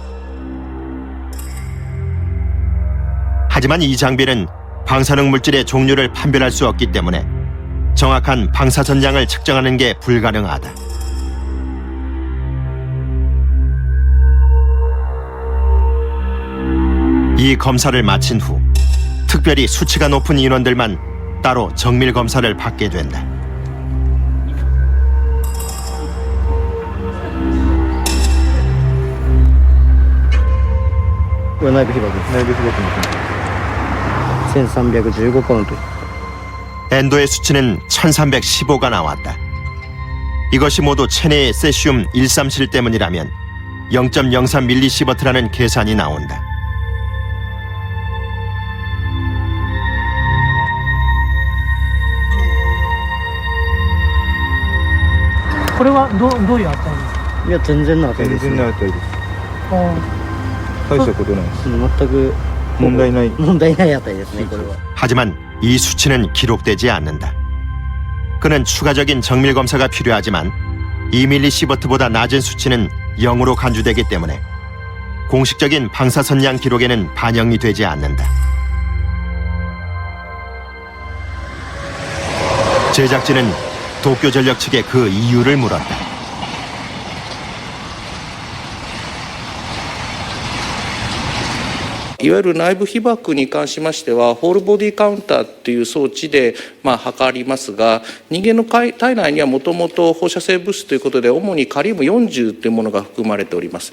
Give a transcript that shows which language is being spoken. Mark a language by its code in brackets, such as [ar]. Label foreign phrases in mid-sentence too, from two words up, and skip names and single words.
[ko] 하지만 이 장비는 방사능 물질의 종류를 판별할 수 없기 때문에 정확한 방사선량을 측정하는 게 불가능하다. 이 검사를 마친 후 특별히 수치가 높은 인원들만 따로 정밀 검사를 받게 된다. [ja] 内部被曝1315カウント [ko] 엔도의 수치는 1315가 나왔다. 이것이 모두 체내의 세슘 137 때문이라면 0.03mS라는 계산이 나온다. [ja] これはどういう値ですか？いや全然な値ですね。値です。大したことないです。全く問題ない値ですねこれは。 [ko] 하지만 이 수치는 기록되지 않는다. 그는 추가적인 정밀 검사가 필요하지만 2mS보다 낮은 수치는 0으로 간주되기 때문에 공식적인 방사선량 기록에는 반영이 되지 않는다. 제작진은 도쿄전력 측에 그 이유를 물었다. [ja] いわゆる内部被曝に関しましてはホールボディカウンターという装置で測りますが、人間の体内にはもともと放射性物質ということで主にカリウム40というものが含まれております。